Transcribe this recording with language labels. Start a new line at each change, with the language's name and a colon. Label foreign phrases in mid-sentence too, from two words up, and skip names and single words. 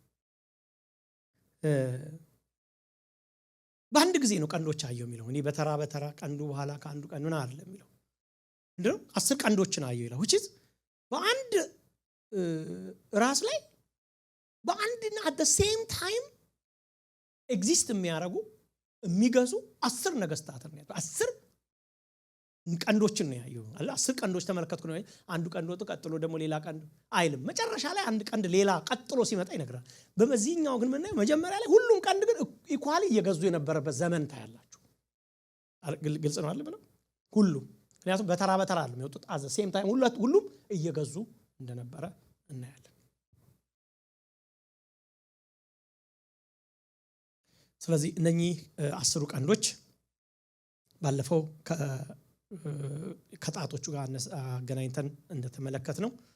Amharic: በአንድ ጊዜ ነው ቀንዶች አየው የሚለው እኔ በተራ ቀንዱ በኋላ ከአንዱ ቀን ምን አይደለም የሚለው እንደው 10 ቀንዶችን አየው ይላል
English: which is
Amharic: በአንድ ራስ ላይ በአንድና
English: at the same time
Amharic: exist የሚያደርጉ የሚገዙ 10 ነገስታት ነው 10 ቀንዶችን ነው ያየው አለ 10 ቀንዶች ተመለከትኩ ነው አንዱ ቀንድ ወጥ ቀጥሎ ደግሞ ሌላ ቀንድ አይልም መጨረሻ ላይ አንድ ቀንድ ሌላ ቀጥሎ ሲመጣ ይነግራል በመዚህኛው ግን ምን መጀመሪያ ላይ ሁሉም ቀንድ ግን ኢኳሊ እየገዙ የነበረበት ዘመን ታያላችሁ ግልጽ ነው አይደል ብለው ሁሉም ምክንያቱም በተራ አይደለም የወጡት
English: at the same time
Amharic: ሁሉም እየገዙ እንደነበረ እናያለን ስለዚህ እነኚህ 10 ቀንዶች ባለፈው ከጣቶቹ ጋር አገናኝተን እንደተመለከት ነው